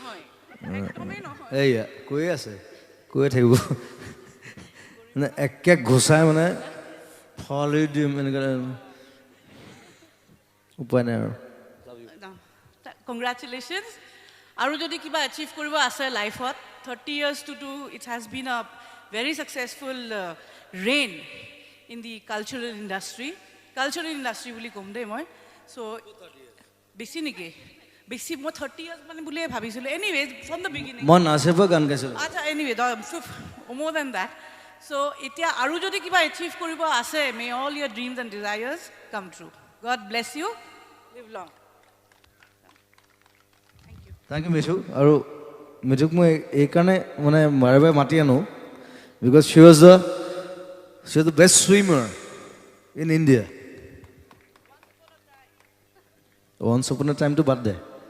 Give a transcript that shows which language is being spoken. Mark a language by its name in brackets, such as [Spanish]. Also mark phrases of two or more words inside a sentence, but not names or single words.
[Assamese] এইয়া কৈয়ে আছে কৈয়ে থাকিব মানে একে ঘোচাই মানে ফলি দিম এনেকৈ উপায় নাই আৰু Congratulations. আৰু যদি কিবা achieve কৰিব আছে লাইফত [English] 30 years to do it has been a very successful reign in the cultural industry [Assamese] বুলি ক'ম দেই মই so বেছি নেকি বেছি মই [English] 30 years [Assamese] মানে বুলিয়ে ভাবিছিলোঁ [English] anyway from the beginning [Assamese] মই নাচিব গান গাইছিলোঁ [English] আচ্ছা anyway more than that so [Assamese] এতিয়া আৰু যদি কিবা achieve কৰিব আছে [English] may all your dreams and desires come true God bless you live long thank you মিঠু [Assamese] আৰু মিঠুক মই এইকাৰণে মানে বাৰে বাৰে মাতি আনো [English] because she was the best swimmer in India once upon a timeটো [Assamese] বাদ দে